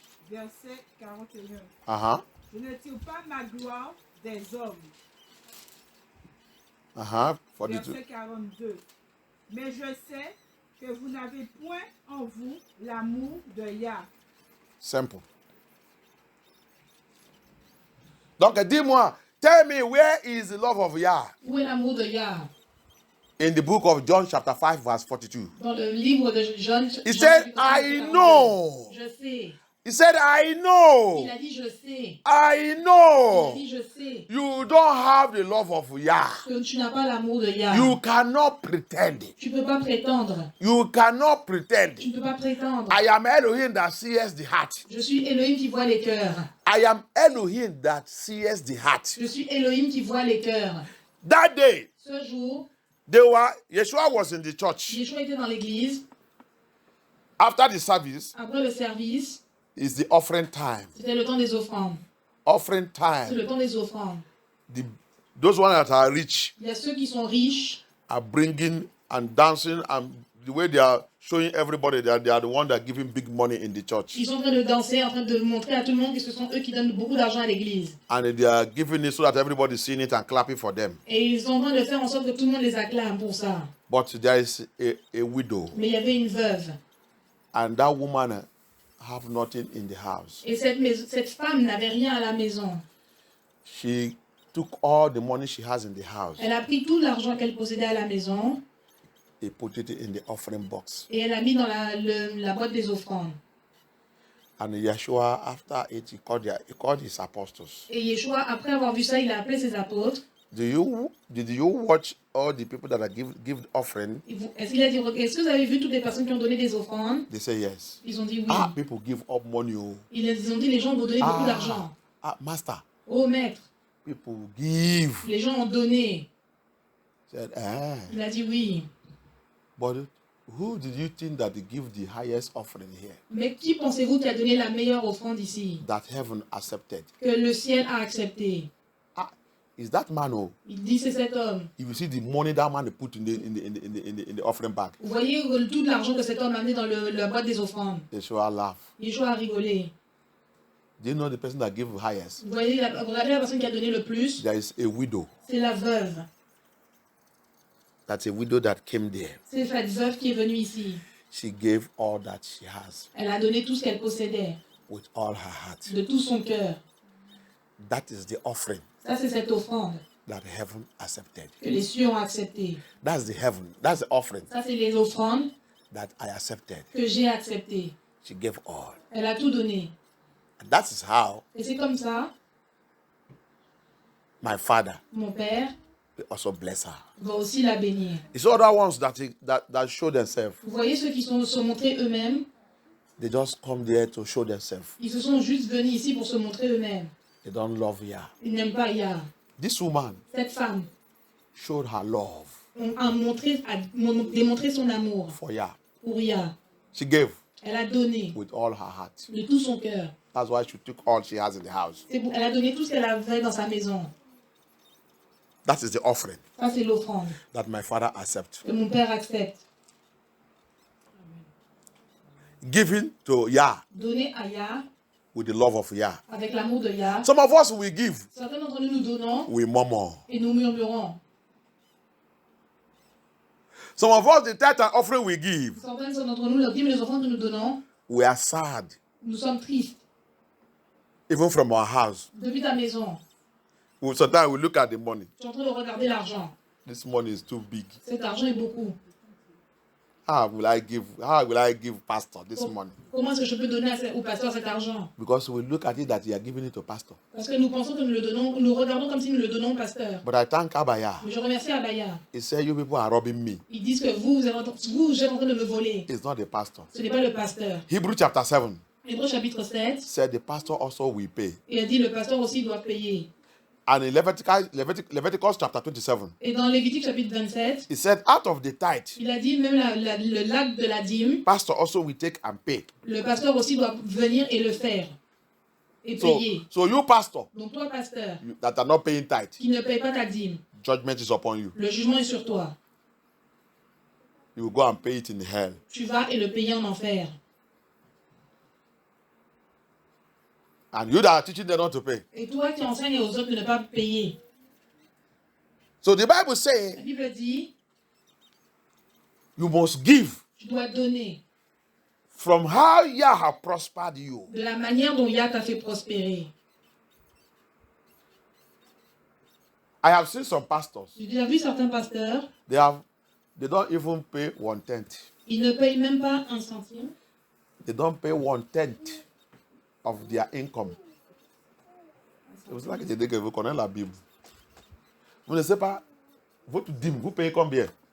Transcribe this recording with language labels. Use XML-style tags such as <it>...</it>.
<fr>Verset 41. Je ne tire pas ma gloire des hommes. Verset 42. Mais je sais que vous n'avez point en vous l'amour de Yah. Simple. Donc, dis-moi,</fr> <en>tell me, where is the love of Yah?</en> <fr>Où est l'amour de Yah?</fr> <en>In the book of John chapter 5 verse 42.</en> <fr>Dans le livre de Jean.</fr> <en>He said, I know.</en> <fr>Je sais.</fr> <en>He said, I know.</en> <fr>Il a dit, je sais.</fr> <en>I</en> <fr>Il</fr> <en>know.</en> <fr>a dit, je sais.</fr> <en>You don't have the love of Yah.</en> <fr>Que tu n'as pas l'amour de Yah.</fr> <en>You cannot pretend.</en> <fr>Tu ne peux pas prétendre.</fr> <en>You cannot pretend.</en> <fr>Tu ne peux pas prétendre.</fr> <en>I am Elohim that sees the heart.</en> <fr>Je suis Elohim qui voit les cœurs.</fr> <en>I am Elohim that sees the heart.</en> <fr>Je suis Elohim qui voit les cœurs.</fr> <en>That day,</en> <fr>Ce jour,</fr> <en>Yeshua was in the church.</en> <fr>Yeshua était dans l'église.</fr> <en>After the service,</en> <fr>Après le service,</fr> <en>is the offering time.</en> <fr>c'était le temps des offrandes.</fr> <en>Offering</en> <fr>C'est</fr> <en>time.</en> <fr>le temps des offrandes.</fr> <en>Those ones that are rich</en> <fr>Il y a ceux qui sont riches</fr> <en>are bringing and dancing, and the way they are showing everybody that they are the one that giving big money in the church.</en> <fr>Ils sont en train de danser, en train de montrer à tout le monde que ce sont eux qui donnent beaucoup d'argent à l'église.</fr> <en>And they are giving it so that everybody is seeing it and clapping for them.</en> <fr>Et ils sont en train de faire en sorte que tout le monde les acclame pour ça.</fr> <en>But there is a widow.</en> <fr>Mais il y avait une veuve.</fr> <en>And that woman have nothing in the house.</en> <fr>Et cette femme n'avait rien à la maison.</fr> <en>She took all the money she has in the house.</en> <fr>Elle a pris tout l'argent qu'elle possédait à la maison</fr> <en>They put it in the offering box.</en> <fr>et elle a mis dans la boîte des offrandes.</fr> <en>And Yeshua, after it, he called his apostles.</en> <fr>Et Yeshua, après avoir vu ça, il a appelé ses apôtres.</fr> <en>Did you watch all the people that are give offering?</en> <fr>Est-ce que vous avez vu toutes les personnes qui ont donné des offrandes?</fr> <en>They say yes.</en> <fr>Ils ont dit oui.</fr> <en>Ah, people give up money. Oh.</en> <fr>Ils ont dit les gens vont donner beaucoup d'argent.</fr> <en>Master.</en> <fr>Oh maître,</fr> <en>People give.</en> <fr>les gens ont donné.</fr> <en>Said,</en> <fr>Il a dit oui.</fr> <en>But who did you think that they give the highest offering here?</en> <fr>Mais qui pensez-vous qui a donné la meilleure offrande ici?</fr> <en>That heaven accepted.</en> <fr>Que le ciel a accepté.</fr> <en>Is that man? Oh,</en> <fr>Il dit c'est cet homme.</fr> <en>if you see the money that man put in the offering bag,</en> <fr>Vous voyez tout l'argent que cet homme a amené dans la boîte des offrandes.</fr> <en>they sure laugh.</en> <fr>Yeshua a rigolé.</fr> <en>Do you know the person that gave highest?</en> <fr>Vous voyez, regardez la personne qui a donné le plus.</fr> <en>There is a widow.</en> <fr>C'est la veuve.</fr> <en>That's a widow that came there.</en> <fr>C'est cette veuve qui est venue ici.</fr> <en>She gave all that she has</en> <fr>Elle a donné tout ce qu'elle possédait.</fr> <en>with all her heart.</en> <fr>De tout son cœur.</fr> <en>That is the offering</en> <fr>Ça, c'est cette offrande</fr> <en>that heaven accepted.</en> <fr>que les cieux ont acceptée.</fr> <en>That's the heaven. That's the offering</en> <fr>Ça, c'est les offrandes</fr> <en>that I accepted.</en> <fr>que j'ai acceptées.</fr> <en>She gave all.</en> <fr>Elle a tout donné.</fr> <en>And that is how</en> <fr>Et c'est comme ça,</fr> <en>my father</en> <fr>mon père</fr> <en>will also bless her.</en> <fr>va aussi la bénir.</fr> <en>It's other ones that show themselves.</en> <fr>Vous voyez ceux qui se sont montrés eux-mêmes,</fr> <en>They just come there to show themselves.</en> <fr>ils se sont juste venus ici pour se montrer eux-mêmes.</fr> <en>They don't love Yah.</en> <fr>Ils n'aiment pas Yah.</fr> <en>This woman</en> <fr>Cette femme</fr> <en>showed her love</en> <fr>a démontré son amour</fr> <en>for Yah.</en> <fr>pour Yah.</fr> <en>She gave</en> <fr>Elle a donné</fr> <en>with all her heart.</en> <fr>de tout son cœur.</fr> <en>That's why she took all she has in the house.</en> <fr>Elle a donné tout ce qu'elle avait dans sa maison.</fr> <en>That is the offering</en> <fr>Ça, c'est l'offrande</fr> <en>that my father accepts.</en> <fr>que mon père accepte.</fr> <en>Giving to Yah</en> <fr>Donner à Yah</fr> <en>with the love of Yah.</en> <fr>avec l'amour de Yah.</fr> <en>Some of us will give,</en> <fr>Certains d'entre nous donnons</fr> <en>we murmur.</en> <fr>et nous murmurons.</fr> <en>Some of us, the tithe and offering we give,</en> <fr>Certains d'entre nous, les dîmes et les offrandes que nous donnons,</fr> <en>we are sad,</en> <fr>nous sommes tristes.</fr> <en>even from our house.</en> <fr>Depuis ta maison,</fr> <en>Sometimes we look at the money.</en> <fr>tu es en train de regarder l'argent.</fr> <en>This money is too big.</en> <fr>Cet argent est beaucoup.</fr> <en>How will I give pastor this money?</en> <fr>Comment est-ce que je peux donner au pasteur cet argent?</fr> <en>Because we look at it that you are giving it to pastor.</en> <fr>Parce que nous pensons que nous le donnons, nous regardons comme si nous le donnons au pasteur.</fr> <en>But I thank Abaya.</en> <fr>Mais je remercie Abaya.</fr> <en>He said, you people are robbing me.</en> <fr>Ils disent que vous êtes en train de me voler.</fr> <en>It's not the pastor.</en> <fr>Ce n'est pas le pasteur.</fr> <en>Hebrew chapter 7</en> <fr>Hébreux chapitre 7,</fr> <en>said the pastor also will pay.</en> <fr>il a dit le pasteur aussi doit payer.</fr> <en>And in Leviticus chapter 27,</en> <fr>Et dans Lévitique chapitre 27,</fr> <en>he said, out of the tithe,</en> <fr>il a dit même le lac de la dîme,</fr> <en>pastor also will take and pay.</en> <fr>le pasteur aussi doit venir et le faire. Et payer.</fr> <en>So you pastor</en> <fr>Donc toi, pasteur,</fr> <en>that are not paying tithe,</en> <fr>qui ne paye pas ta dîme,</fr> <en>judgment is upon you.</en> <fr>le jugement est sur toi.</fr> <en>You will go and pay it in hell.</en> <fr>Tu vas et le payer en enfer.</fr> <en>And you that are teaching them not to pay.</en> <fr>Et toi qui enseignes aux autres de ne pas payer.</fr> <en>So the Bible</en> <fr>La</fr> <en>says</en> <fr>Bible dit,</fr> <en>you must give</en> <fr>tu dois donner</fr> <en>from how Yah have prospered you.</en> <fr>de la manière dont Yah t'a fait prospérer.</fr> <en>I have seen some pastors.</en> <fr>J'ai déjà vu certains pasteurs,</fr> <en>They don't even pay 1/10.</en> <fr>ils ne payent même pas un centime.</fr> <en>They don't pay 1/10 of their income.</en> <fr>C'est pour ça que j'ai dit que vous connaissez la Bible. Vous ne savez pas, votre dîme, vous payez combien?</fr>